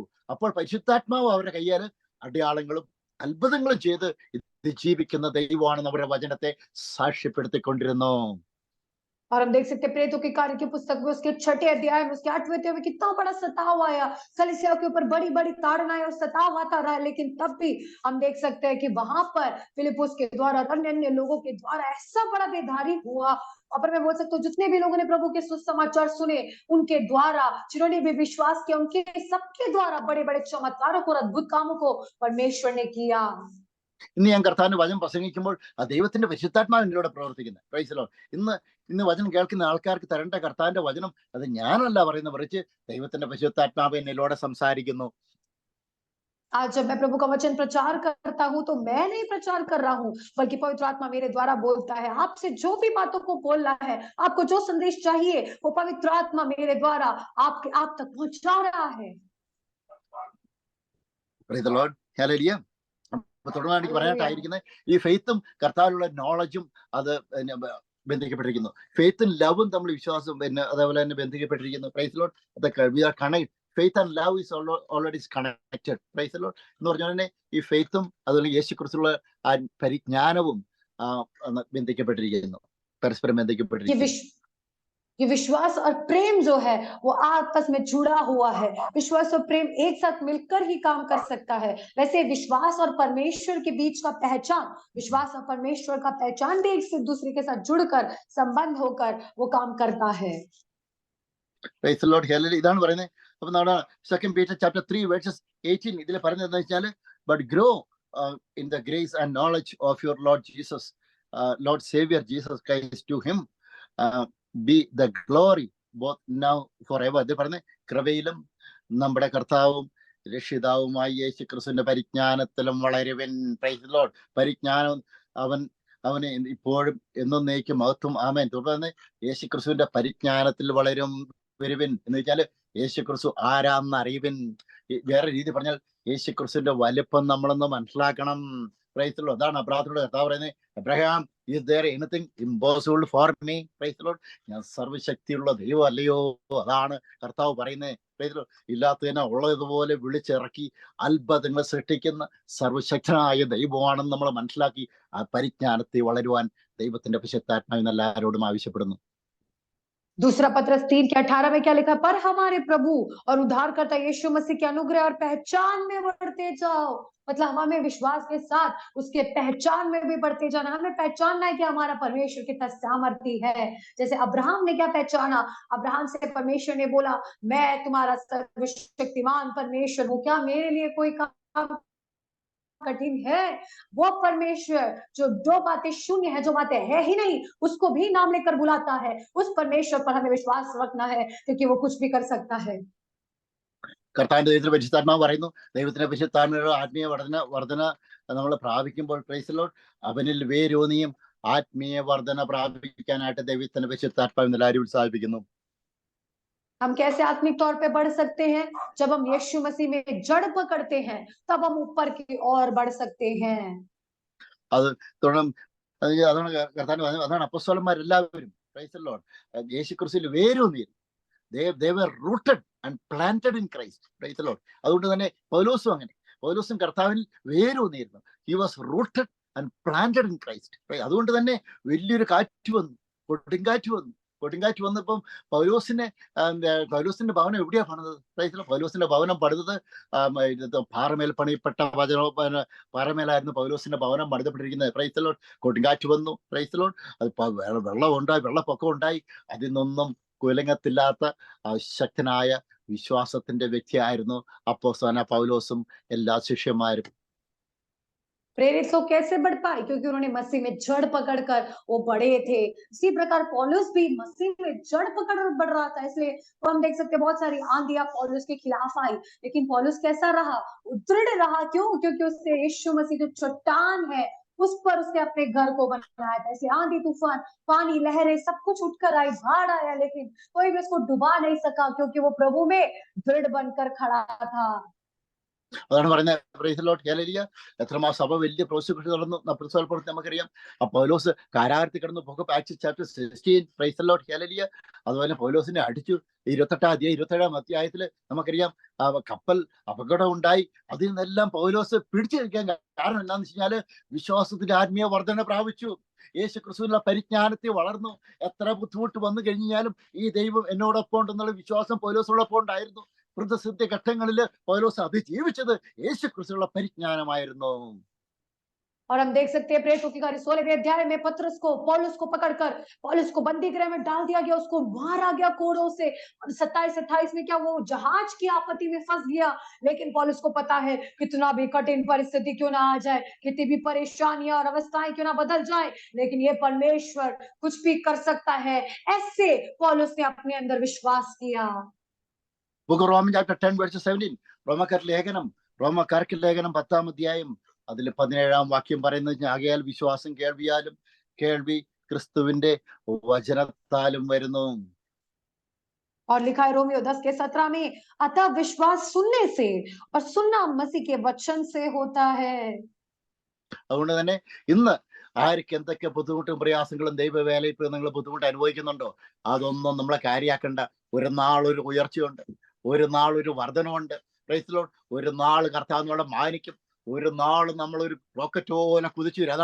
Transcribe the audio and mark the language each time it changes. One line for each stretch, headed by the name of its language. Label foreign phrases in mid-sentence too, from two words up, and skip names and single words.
Malayalam: അപ്പോൾ പരിശുദ്ധാത്മാവ് അവരുടെ കയ്യിൽ അടയാളങ്ങളും അത്ഭുതങ്ങളും ചെയ്ത് ജീവിക്കുന്ന ദൈവമാണ് അവരുടെ വചനത്തെ സാക്ഷ്യപ്പെടുത്തിക്കൊണ്ടിരുന്നു.
Hindi: और हम देख सकते हैं प्रेरितों के कार्य की पुस्तक में उसके 6 अध्याय में उसके 8वें अध्याय में कितना बड़ा सताव आया, कलीसिया के ऊपर बड़ी बड़ी ताड़नाएं और सताव आता रहा, लेकिन तब भी हम देख सकते हैं कि वहां पर फिलिप्पुस के द्वारा, अन्य अन्य लोगों के द्वारा ऐसा बड़ा बेधारी हुआ। और मैं बोल सकता हूँ जितने भी लोगों ने प्रभु के सुसमाचार सुने, उनके द्वारा, जिन्होंने भी विश्वास किया, उनके सबके द्वारा बड़े बड़े चमत्कारों को और अद्भुत कामों को परमेश्वर ने किया।
Malayalam: ഇന്ന് ഞാൻ കർത്താവിന്റെ വചനം പ്രസംഗിക്കുമ്പോൾ ആ ദൈവത്തിന്റെ പരിശുദ്ധാത്മാവ് എന്നിലൂടെ പ്രവർത്തിക്കുന്നത്.
English: Praise the Lord.
Malayalam: ഇന്ന് വചനം കേൾക്കുന്ന ആൾക്കാർക്ക് തരേണ്ട കർത്താവിന്റെ വചനം അത് ഞാനല്ല പറയുന്നത്, മറിച്ച് ദൈവത്തിന്റെ പരിശുദ്ധാത്മാവ് എന്നിലൂടെ സംസാരിക്കുന്നു.
Hindi: आज जब मैं प्रभु का वचन प्रचार करता हूँ तो मैं नहीं प्रचार कर रहा हूँ, बल्कि पवित्र आत्मा मेरे द्वारा बोलता है। आपसे जो भी बातों को बोलना है, आपको जो संदेश चाहिए, वो पवित्र आत्मा मेरे द्वारा आप तक पहुंचा रहा है।
English: Praise the Lord. Hallelujah.
Malayalam: തുടർന്നാണ് എനിക്ക് പറയാനായിട്ടായിരിക്കുന്നത്, ഈ ഫെയ്ത്തും കർത്താവിലുള്ള നോളജും അത് ബന്ധിക്കപ്പെട്ടിരിക്കുന്നു. ഫെയ്ത്തും ലവും തമ്മിൽ വിശ്വാസം അതേപോലെ തന്നെ ബന്ധിക്കപ്പെട്ടിരിക്കുന്നു.
English: Praise the Lord. Connect, faith and love is already connected. Praise the Lord.
Malayalam: എന്ന് പറഞ്ഞാൽ തന്നെ ഈ ഫെയ്ത്തും അതുപോലെ യേശുക്രിസ്തുവിലുള്ള ആ പരിജ്ഞാനവും ബന്ധിക്കപ്പെട്ടിരിക്കുന്നു, പരസ്പരം ബന്ധിക്കപ്പെട്ടിരിക്കുന്നു.
Hindi: ये विश्वास और प्रेम जो है वो आपस में जुड़ा हुआ है। विश्वास और प्रेम एक साथ मिलकर ही काम कर सकता है। वैसे विश्वास और परमेश्वर के बीच का पहचान, विश्वास और परमेश्वर का पहचान भी एक से दूसरे के साथ जुड़कर, संबंध होकर वो काम करता है।
English: Praise the Lord.
Malayalam: ഹല്ലേലൂയ. ഇതാണ് പറയുന്നത്. അപ്പൊ നമ്മുടെ 2
English: Peter chapter 3 verses 18
Malayalam: ഇതിൽ പറയുന്നത് എന്താ വെച്ചാൽ,
English: But grow in the grace and knowledge of your Lord Jesus, Lord Saviour Jesus Christ, to him be the glory both now forever.
Malayalam: ഇത് പറഞ്ഞ കൃപയിലും നമ്മുടെ കർത്താവും രക്ഷിതാവുമായ യേശുക്രിസ്തുവിന്റെ പരിജ്ഞാനത്തിലും വളരുവിൻ.
English: Praise the Lord.
Malayalam: പരിജ്ഞാനം അവന് ഇപ്പോഴും എന്നേക്കും മഹത്വം. ആമേൻ. തുടർന്ന് യേശുക്രിസ്തുവിന്റെ പരിജ്ഞാനത്തിൽ വരുവിൻ എന്ന് വെച്ചാൽ യേശുക്രിസ്തു ആരാന്ന് അറിയുവിൻ. വേറെ രീതി പറഞ്ഞാൽ യേശുക്രിസ്തുവിന്റെ വലിപ്പം നമ്മളൊന്ന് മനസ്സിലാക്കണം.
English: Praise the Lord.
Malayalam: അതാണ് അബ്രാഹത്തോട് കർത്താവ് പറയുന്നത്, അബ്രഹാം
English: is there anything impossible for me? Praise the Lord.
Malayalam: ഞാൻ സർവശക്തിയുള്ള ദൈവം അല്ലയോ? അതാണ് കർത്താവ് പറയുന്നത്.
English: Praise the Lord.
Malayalam: ഇല്ലാത്തതിനെ ഉള്ളതുപോലെ വിളിച്ചിറക്കി അത്ഭുതങ്ങൾ സൃഷ്ടിക്കുന്ന സർവശക്തനായ ദൈവമാണെന്ന് നമ്മൾ മനസ്സിലാക്കി ആ പരിജ്ഞാനത്തെ വളരുവാൻ ദൈവത്തിന്റെ പരിശുദ്ധാത്മാവ് എല്ലാവരോടും ആവശ്യപ്പെടുന്നു.
Hindi: दूसरा पत्रस 3:18 में क्या लिखा? पर हमारे प्रभु और उद्धारकर्ता यीशु मसीह के अनुग्रह और पहचान में बढ़ते जाओ। मतलब हमें विश्वास के साथ उसके पहचान में भी बढ़ते जाना। हमें पहचानना है कि हमारा परमेश्वर कितना सामर्थी है। जैसे अब्राहम ने क्या पहचाना? अब्राहम से परमेश्वर ने बोला, मैं तुम्हारा सर्वशक्तिमान परमेश्वर हूँ, क्या मेरे लिए कोई काम कठिन है? वो परमेश्वर जो बातें शून्य है, जो बातें है ही नहीं, उसको भी नाम लेकर बुलाता है। उस परमेश्वर पर हमें विश्वास रखना है, क्योंकि वो कुछ भी कर सकता है।
Malayalam: കർത്താവിന്റെ ദൈവത്തിന്റെ പരിശുദ്ധാത്മാവ് പറയുന്നു, ദൈവത്തിന്റെ പരിശുദ്ധാത്മാവിന്റെ ആത്മീയ വർധന നമ്മൾ പ്രാപിക്കുമ്പോൾ
English: Praise the Lord
Malayalam: അവനിൽ വേരൂന്നിയും ആത്മീയ വർധന പ്രാപിക്കാനായിട്ട് ദൈവത്തിന്റെ പരിശുദ്ധാത്മാവ് എല്ലാവരും ഉത്സാഹിപ്പിക്കുന്നു.
Hindi: हम कैसे आत्मिक तौर पे बढ़ सकते हैं? जब हम यीशु मसीह में जड़ पकड़ते हैं, तब हम ऊपर की ओर बढ़ सकते हैं।
Malayalam: അത് തുടർന്ന് അതാണ് കർത്താവിന്റെ വചനം. അതാണ് അപ്പോസ്തലന്മാരെല്ലാവരും
English: Praise the Lord
Malayalam: യേശു ക്രിസ്തുവിൽ വേരൂന്നിയിരുന്നു.
English: they were rooted and planted in Christ. Praise the Lord.
Malayalam: അതുകൊണ്ട് തന്നെ പൗലോസും അങ്ങനെ. പൗലോസും കർത്താവിൽ വേരൂന്നിയിരുന്നു.
English: He was rooted and planted in Christ.
Malayalam: അതുകൊണ്ട് തന്നെ വലിയൊരു കാറ്റ് വന്നു, കൊടുങ്കാറ്റ് വന്നപ്പം പൗലോസിന്റെ ഭവനം എവിടെയാ പണിതത്? പൗലോസിന്റെ ഭവനം പണിതത് പാറമേൽ പണിയപ്പെട്ട പാറമേലായിരുന്നു പൗലോസിന്റെ ഭവനം പണിതപ്പെട്ടിരിക്കുന്നത്.
English: Praise the Lord.
Malayalam: കൊടുങ്കാറ്റ് വന്നു.
English: Praise the Lord.
Malayalam: അത് വെള്ളം ഉണ്ടായി, വെള്ളപ്പൊക്കം ഉണ്ടായി. അതിൽ നിന്നൊന്നും കുലങ്ങത്തില്ലാത്ത ശക്തനായ വിശ്വാസത്തിന്റെ വ്യക്തിയായിരുന്നു അപ്പോസ്തലനായ പൗലോസും എല്ലാ ശിഷ്യന്മാരും.
Hindi: प्रेरित लोग कैसे बढ़ पाए? क्योंकि उन्होंने मसीह में जड़ पकड़कर वो बढ़े थे। इसी प्रकार पौलुस भी मसीह में जड़ पकड़ बढ़ रहा था। इसलिए तो हम देख सकते हैं बहुत सारी आंधियां पौलुस के खिलाफ आई, लेकिन पौलुस कैसा रहा? दृढ़ रहा। क्यों? क्योंकि उससे यीशु मसीह जो चट्टान है उस पर उसने अपने घर को बनाया था। ऐसे आंधी तूफान, पानी, लहरें सब कुछ उठकर आई, बाढ़ आया, लेकिन कोई भी उसको डुबा नहीं सका, क्योंकि वो प्रभु में दृढ़ बनकर खड़ा था।
Malayalam: അതാണ് പറയുന്നത്.
English: Praise the Lord. Hallelujah.
Malayalam: എത്രമാ സഭ വലിയ പ്രോസിക്യൂഷൻ നടന്നു പ്രവൃത്തി നമുക്കറിയാം. ആ പൗലോസ് കാരാഗ്രഹത്തിൽ കിടന്നു.
English: Book Acts chapter 16. Praise the Lord. Hallelujah.
Malayalam: അതുപോലെ പൗലോസിനെ അടിച്ചു. 27-ാം അധ്യായത്തിൽ നമുക്കറിയാം കപ്പൽ അപകടം ഉണ്ടായി. അതിൽ നിന്നെല്ലാം പൗലോസ് പിടിച്ചു നിൽക്കാൻ കാരണം എന്താണെന്ന് വെച്ച് കഴിഞ്ഞാല് വിശ്വാസത്തിന്റെ ആത്മീയ വർധന പ്രാപിച്ചു. യേശു ക്രിസ്തുവിനുള്ള പരിജ്ഞാനത്തിൽ വളർന്നു. എത്ര ബുദ്ധിമുട്ട് വന്നു കഴിഞ്ഞാലും ഈ ദൈവം എന്നോടൊപ്പം ഉണ്ടെന്നുള്ള വിശ്വാസം പൗലോസിനോടൊപ്പം ഉണ്ടായിരുന്നു. പ്രതിസന്ധി ഘട്ടങ്ങളിൽ പൗലോസ് അതിജീവിച്ചത് യേശു ക്രിസ്തുവിനുള്ള പരിജ്ഞാനമായിരുന്നു.
Hindi: और हम देख सकते हैं प्रेरितों की कार्य 16वें अध्याय में पतरस को पौलुस को पकड़कर पौलुस को बंदी गृह में डाल दिया गया, उसको मारा गया कोड़ों से। और 27-28 में क्या वो जहाज की आपत्ति में फंस गया, लेकिन पौलुस को पता है कितना भी कठिन परिस्थिति क्यों ना आ जाए, कितनी भी परेशानियां और अवस्थाएं क्यों ना बदल जाए, लेकिन ये परमेश्वर कुछ भी कर सकता है। ऐसे पौलुस ने अपने अंदर विश्वास किया।
English: Book of Roman chapter 10 verse 17.
Malayalam: റോമക്കാർക്ക് ലേഖനം 10-ാം അധ്യായം അതിൽ 17-ാം വാക്യം പറയുന്നത്, ആകയാൽ വിശ്വാസം കേൾവിയാലും കേൾവി ക്രിസ്തുവിന്റെ വചനത്താലും വരുന്നു.
Hindi: और लिखा है रोमियो 10:17 में, अतः विश्वास सुनने से और सुनना मसीह के वचन से होता है।
Malayalam: അതുകൊണ്ട് തന്നെ ഇന്ന് ആർക്ക് എന്തൊക്കെ ബുദ്ധിമുട്ടും പ്രയാസങ്ങളും ദൈവവേലയിൽ നിങ്ങൾ ബുദ്ധിമുട്ട് അനുഭവിക്കുന്നുണ്ടോ, അതൊന്നും നമ്മളെ കാര്യമാക്കണ്ട. ഒരു നാളൊരു ഉയർച്ചയുണ്ട്, ഒരു നാളൊരു വർധനമുണ്ട്.
English: Praise the Lord.
Malayalam: ഒരു നാൾ കർത്താവ് നമ്മളെ മാനിക്കും. ഒരു നാൾ നമ്മളൊരു റോക്കറ്റ് പോലെ കുതിച്ചു വരും.